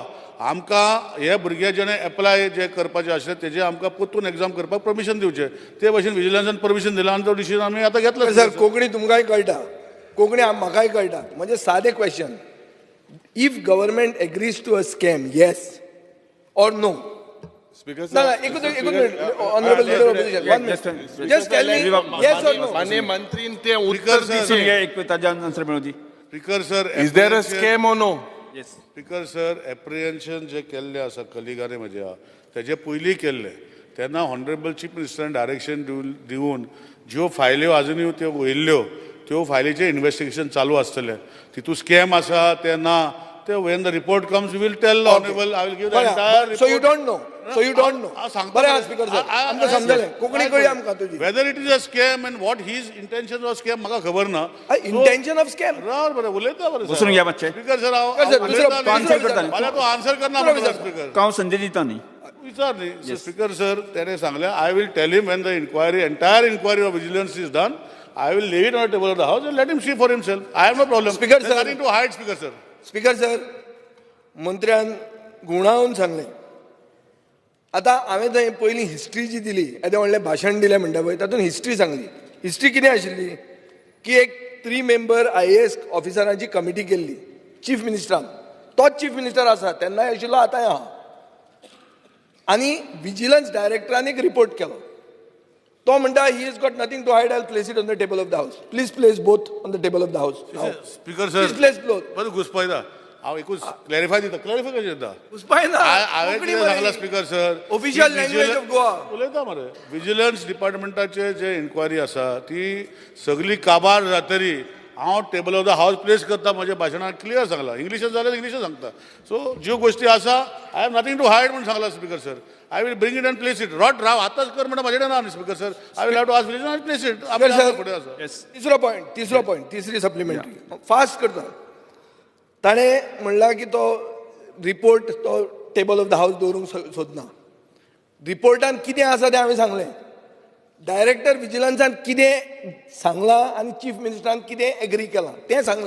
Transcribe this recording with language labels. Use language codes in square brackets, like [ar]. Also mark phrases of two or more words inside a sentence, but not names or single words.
[kok] आमकां हे भुरगे जेणे एप्लाय जे करपाचे आसले तेजे आमकां परतून एग्जाम करपाक परमिशन दिवचें. ते भशेन विजिलन्सान परमिशन दिलां आनी तो डिसिजन आमी आतां घेतलो. सर, कोंकणी तुमकांय कळटा, कोंकणी म्हाकाय कळटा. म्हणजे सादे [en] question, if government agrees to a scam, yes or no? Speaker, No, no, sir. [kok] एकूच minute. [en] Honorable Leader of Opposition, 1 minute. Just tell me, yes or no? [kok] माननीय मंत्री ते उत्तर Listen, दिसे. एक ताज्या आन्सर मिळवती. [en] Speaker sir, Is there a scam or no? येस. Speaker sir, [kok] एप्रिहेन्शन जे केल्लें आसा कलिगांनी म्हज्या तेजे पयलीं केल्लें तेन्ना [en] honorable chief [kok] मिनिस्टरान डायरेक्शन दिवन ज्यो फायल्यो आजुनूय त्यो वयल्ल्यो त्यो फायलीचें इन्व्हेस्टिगेशन चालू आसतलें. तितू स्कॅम आसा ते ना ते [en] when the report comes we will tell the honorable, I will give the entire report. So you don't know. So you don't know. [kok] सांगता बरें आहा [en] Speaker sir, [kok] आमकां समजलें. कोंकणी कळ्ळी आमकां तुजी. [en] Whether it is a scam and what his intention was scam [kok] म्हाका खबर ना. [en] Intention of scam. [kok] राव बरें उलयता बरें बसून घ्या मातशें. [en] Speaker sir [kok] दुसरो answer करता न्ही. मला तो आन्सर करना म्हणटा स्पीकर हांव संधी दिता न्ही. विचार न्ही [en] Speaker sir [kok] तेणे सांगलें [en] I will tell him when the inquiry entire inquiry of vigilance is done I will lay it on the table of the house and let him see for himself. I have no problem. Speaker, There's sir. nothing to hide, Speaker sir. Speaker sir, [kok] मंत्र्यान गुणावून सांगलें. आतां हांवें थंय पयलीं हिस्ट्री जी दिली, येदें व्हडलें भाशण दिलें म्हणटा पळय तातूंत हिस्ट्री सांगली. हिस्ट्री कितें आशिल्ली की एक 3 मेंबर IAS ऑफिसरांची कमिटी केल्ली [en] Chief Minister. [kok] तोच [en] Chief Minister [kok] आसा तेन्नाय आशिल्लो आतांय आहा. आनी [en] vigilance director [kok] एक रिपोर्ट केलो. तो म्हणटा [en] he is got nothing to hide I place it on the table of the house. Please place both on the table of the house. Speaker sir Place both. [kok] बरें घुसपयता हांव एकूच क्लॅरिफाय दिता क्लॅरिफाय कशें दिता घुसपायना. हांवें कितें सांगलां [en] Speaker sir Official language of Goa. [kok] उलयता मरे [en] vigilance department [kok] जे इन्क्वायरी आसा ती सगळी काबार जातरी हांव [en] table of the house [kok] प्लेस करता म्हज्या भाशणांत क्लियर सांगलां. इंग्लिशान जाल्यार इंग्लिशान सांगता. [en] सो [kok] ज्यो गोश्टी आसा [en] I have nothing to hide [kok] म्हणून सांगलां [en] Speaker sir. I will bring it and place it. [kok] रॉट राव आतांच कर म्हणटा म्हाजे कडेन ना न्ही [en] Speaker sir. I will have to ask vigilance place it. [kok] फुडें आसा. तिसरो पॉयंट तिसरी सप्लिमेंटरी फास्ट करता. ताणें म्हणला की तो रिपोर्ट तो [en] table of the house [kok] दवरूंक सोदना. रिपोर्टान कितें आसा तें हांवें सांगलें. [en] Director Vigilance [kok] कितें सांगलां आनी [en] Chief Minister [kok] कितें एग्री केलां तें सांगलें.